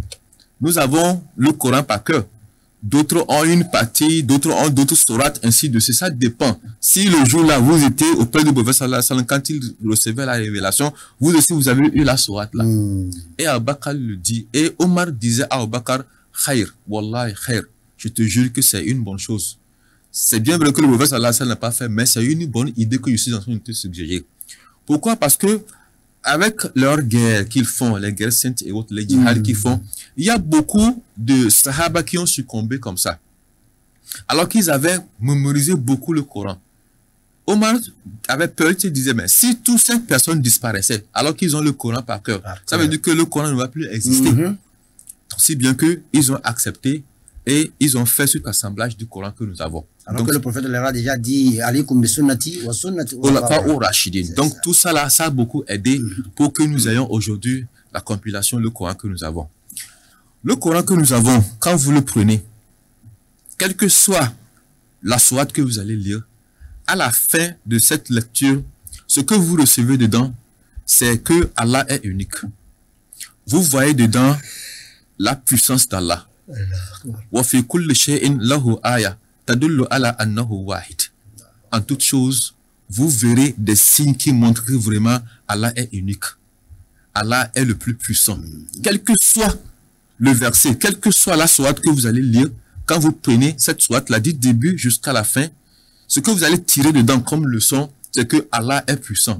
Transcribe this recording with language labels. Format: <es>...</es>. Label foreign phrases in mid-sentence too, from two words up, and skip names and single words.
<fr>Nous avons le Coran par cœur. D'autres ont une partie, d'autres ont d'autres sourates, ainsi de suite. Ça dépend. Si le jour-là, vous étiez auprès du prophète</fr> <ar>صلى الله عليه وسلم,</ar> <fr>quand il recevait la révélation, vous aussi, vous avez eu la sourate là. Et Abu Bakr le dit. Et Omar disait à Abu Bakr,</fr> <ar>خير والله خير.</ar> <fr>Je te jure que c'est une bonne chose. C'est bien vrai que le prophète</fr> <ar>صلى الله عليه وسلم</ar> <fr>n'a pas fait, mais c'est une bonne idée que je suis en train de te suggérer. Pourquoi? Parce que avec leurs guerres qu'ils font, les guerres saintes et autres, les djihad qu'ils font, il y a beaucoup de sahaba qui ont succombé comme ça. Alors qu'ils avaient mémorisé beaucoup le Coran. Omar avait peur, il se disait, mais si toutes ces personnes disparaissaient, alors qu'ils ont le Coran par cœur, ça veut dire que le Coran ne va plus exister. Si bien qu'ils ont accepté et ils ont fait cet assemblage du Coran que nous avons. Alors que le prophète leur a déjà dit,</fr> <ar>عليكم بسنتي وسنتي Rashidin.</ar> <fr>Donc tout ça là, ça a beaucoup aidé pour que nous ayons aujourd'hui la compilation, le Coran que nous avons. Le Coran que nous avons, quand vous le prenez, quelle que soit la sourate que vous allez lire, à la fin de cette lecture, ce que vous recevez dedans, c'est que Allah est unique. Vous voyez dedans la puissance d'Allah.</fr> <ar>وفي كل شيء له آية تدل على أنه واحد.</ar> <fr>En toute chose, vous verrez des signes qui montrent que vraiment Allah est unique. Allah est le plus puissant. Quel que soit le verset, quelle que soit la sourate que vous allez lire, quand vous prenez cette sourate-là du début jusqu'à la fin, ce que vous allez tirer dedans comme leçon, c'est que Allah est puissant.</fr>